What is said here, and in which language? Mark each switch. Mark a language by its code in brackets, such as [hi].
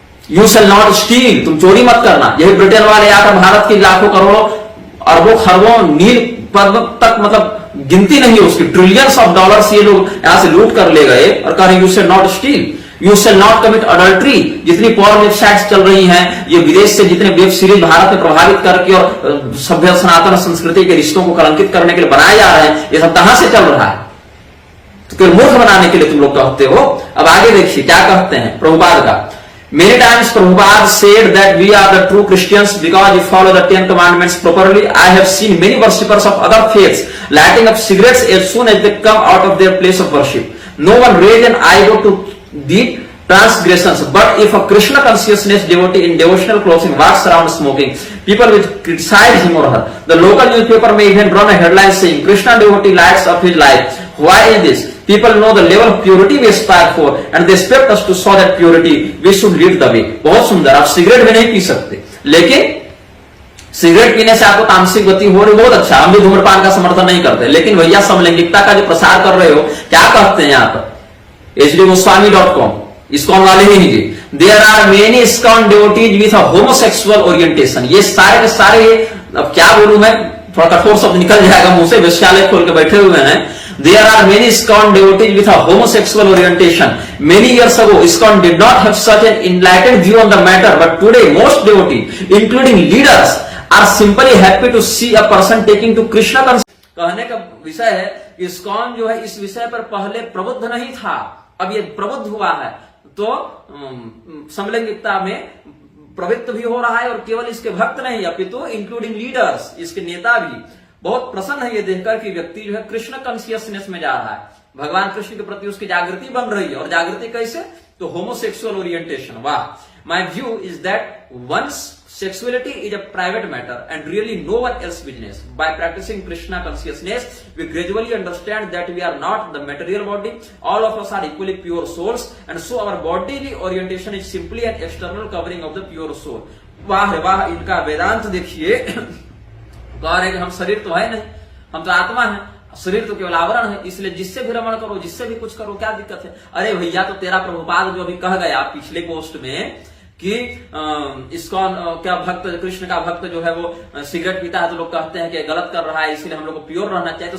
[en] you shall not steal, [hi] तुम चोरी मत करना। यही ब्रिटेन वाले आकर भारत की लाखों करोड़ों अरबों खरबों नील पर्वत तक, मतलब गिनती नहीं है उसकी, [en] trillions of dollars [hi] ये लोग यहां से लूट कर ले गए और कह रहे [en] You shall not steal, you shall not commit adultery. [hi] जितनी पॉर्न वेबसाइट्स चल रही हैं, ये विदेश से जितने वेब सीरीज भारत में प्रभावित करके और सभ्य सनातन संस्कृति के रिश्तों को कलंकित करने के लिए बनाए जा रहे हैं, ये सब कहां से चल रहा है। तो केवल मूर्ख बनाने के लिए तुम लोग कहते हो। अब आगे देखिए क्या कहते हैं प्रभुपाद का, [en] Many times Prabhupada said that we are the true Christians because we follow the 10 commandments properly. I have seen many worshippers of other faiths lighting up cigarettes as soon as they come out of their place of worship. No one raised an eyebrow to the transgressions. But if a Krishna consciousness devotee in devotional clothing walks around smoking, people will criticize him or her. The local newspaper may even run a headline saying, Krishna devotee lights up his life. Why is this? People know the level of purity we aspire for and they expect us to show that purity. We should lead the way. [hi] बहुत सुंदर। आप cigarette भी नहीं P सकते, लेकिन cigarette पीने से आपको तामसिक गति हो रही, बहुत अच्छा। हम भी धूम्रपान का समर्थन नहीं करते, लेकिन भैया समलैंगिकता का जो प्रसार कर रहे हो, क्या कहते हैं यहाँ पर hdgoswami.com, इस्कॉन वाले ही जी। [en] There are many ISKCON devotees with a homosexual orientation. [hi] ये सारे के सारे, अब क्या बोलूं मैं, थोड़ा कठोर शब्द निकल जाएगा मुंह से, वेश्यालय खोल के बैठे हुए हैं। [en] There are many ISKCON devotees with a homosexual orientation. Many years ago, ISKCON did not have such an enlightened view on the matter, but today most devotees, including leaders, are simply happy to see a person taking to Krishna consciousness. [hi] कहने का विषय है, ISKCON जो है इस विषय पर पहले प्रबुद्ध नहीं था, अब ये प्रबुद्ध हुआ है, तो समलैंगिकता में प्रवृत्त भी हो रहा है, और केवल इसके भक्त नहीं अपितु इंक्लूडिंग लीडर्स, इसके नेता भी बहुत प्रसन्न है ये देखकर कि व्यक्ति जो है कृष्ण कॉन्शियसनेस में जा रहा है, भगवान कृष्ण के प्रति उसकी जागृति बन रही है। और जागृति कैसे? [en] तो homosexual orientation. [hi] वाह। [en] My view is that once sexuality is a private matter and really no one else business. By practicing Krishna consciousness, we gradually understand that we are not the material body. All of us are equally pure souls, and so our bodily orientation is simply an external covering of the pure soul. [hi] वाह वाह, इनका वेदांत देखिए। कह रहे कि हम शरीर तो है नहीं, हम तो आत्मा है, शरीर तो केवल आवरण है, इसलिए जिससे भी रमण करो, जिससे भी कुछ करो, क्या दिक्कत है? अरे भैया, तो तेरा प्रभुपाद जो अभी कह गया पिछले पोस्ट में कि इस्कॉन क्या भक्त, कृष्ण का भक्त जो है वो सिगरेट पीता है, तो लोग कहते हैं कि गलत कर रहा है, इसलिए हम लोग को प्योर रहना चाहिए।